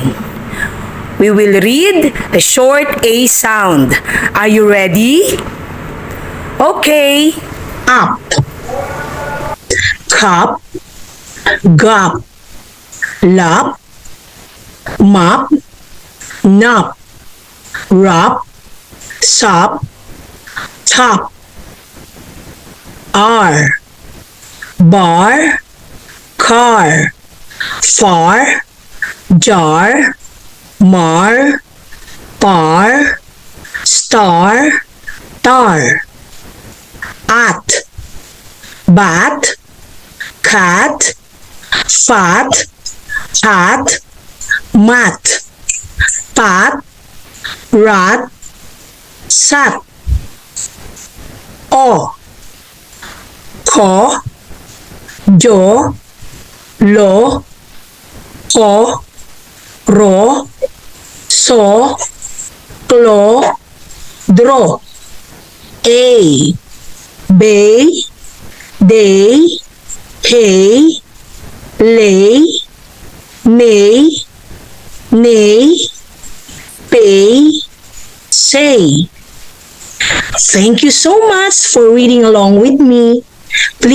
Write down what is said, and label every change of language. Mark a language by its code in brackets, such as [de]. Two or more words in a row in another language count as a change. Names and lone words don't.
[en] We will read the short A sound. Are you ready? Okay. Up, cup, gop, lop, mop, nop, rop, sop, top, R, bar, car, far, jar, mar, bar, star, tar, at, bat, cat, fat, hat, mat, pat, rat, sat, o, ko, jo, lo, ko, ro, so, klo, dro, a, bay, day, hay, lay, may, nay, pay, say. Thank you so much for reading along with me.